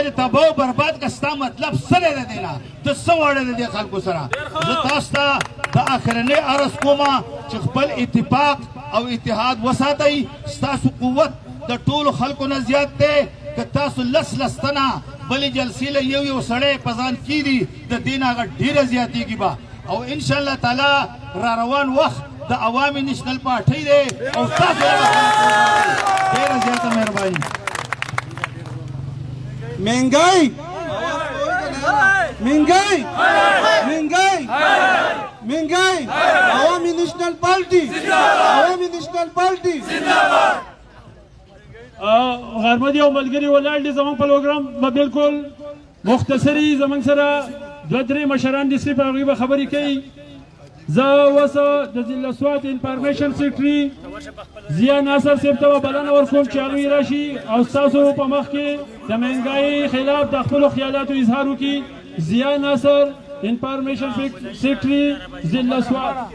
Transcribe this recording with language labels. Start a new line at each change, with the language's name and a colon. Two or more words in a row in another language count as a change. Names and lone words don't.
Pashto: دې تباه و برباد که ستا مطلب څه دی د دې نه ته څه واړه د دې خلکو سره زه تاسو ته د اخرنۍ عرض کومه چې خپل اتفاق او اتحاد وساتئ ستاسو قوت د ټولو خلکو نه زیات دی که تاسو لس تنه بلې جلسې له یو سړی په ځان کیږي د دې نه هغه ډېره زیاتېږي به او
Arabic: انشاءالله تعالی
Pashto: را روان وخت د عوامي نیشنل پارټۍ دی او تاسو ډېره زیاته مهرباني
Urdu: مہنگائی مہنگائی مہنگائی مہنگائی عوامی نیشنل پارٹی
Pashto: غرمدي او ملګری ولاړ دي زمونږ پروګرام به بالکل مختصری زمونږ سره دوه درې مشران دي چې په هغوی به خبرې کوي زه اوس د ضلع سوات
English: information secretary
Pashto: ضیا ناصر صاحب ته به بلنه ورکوم چې هغوی راشي او ستاسو په مخ کې د مهنګایي خلاف د خپلو خیالاتو اظهار وکړي ضیا ناصر
English: information secretary
Pashto: ضلع سوات